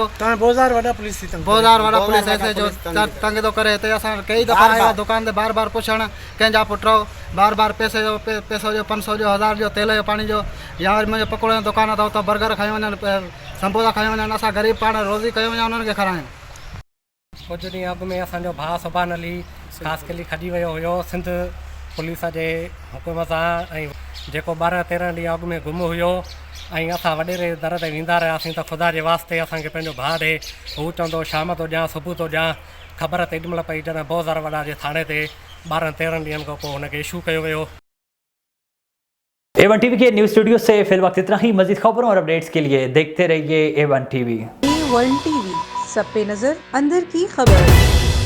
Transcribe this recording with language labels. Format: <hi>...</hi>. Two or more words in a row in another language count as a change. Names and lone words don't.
<sd>बहुत वारा पुलिस ऐसे जो तंग थो करे। हिते असां कई दफ़ा आया दुकान ते बार बार पुछण कंहिंजा पुट बार बार पैसो जो 500 जो 1000 जो तेल जो पानी जो, या वरी मुंहिंजे पकोड़े जो दुकान अथव त बर्गर खाई वञनि, समोसा खाई वञनि। असां ग़रीब पाण रोज़ी कयूं वञा उन्हनि खे खारायूं। कुझु ॾींहं अॻु में असांजो भाउ सुभान अली ख़ासि खॼी वियो हुयो सिंध पुलिस जे हुकुम सां, ऐं जेको 12-13 ॾींहं अॻु में गुम हुयो। ऐं असां वॾेरे दर ते वेंदा रहियासीं त ख़ुदा जे वास्ते असांखे पंहिंजो भाउ ॾे। हू चवंदो शाम तो ॾियां, सुबुह तो ॾियां। ख़बर तेॾी महिल पई जॾहिं बहुत वॾा जे थाणे ते 12-13 ॾींहंनि खां पोइ हुनखे इशू कयो वियो।</sd> <ur>A1 ٹی وی کے نیوز سٹوڈیو سے فی الوقت اتنا ہی. مزید خبروں اور اپڈیٹس کے لیے دیکھتے رہیے A1 ٹی وی. A1 ٹی وی، سب پہ نظر، اندر کی خبر.</ur>